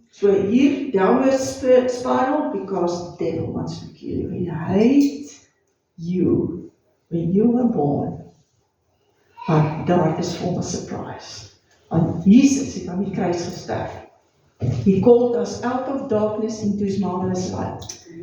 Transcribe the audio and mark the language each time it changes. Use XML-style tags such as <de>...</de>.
<en>So here, downward spiral, because the devil wants to kill you. He hates you when you were born.</en> <af>Maar daar is vol 'n surprise. Want Jesus het aan die kruis gesterf.</af> <en>He called us out of darkness into His marvelous light.</en>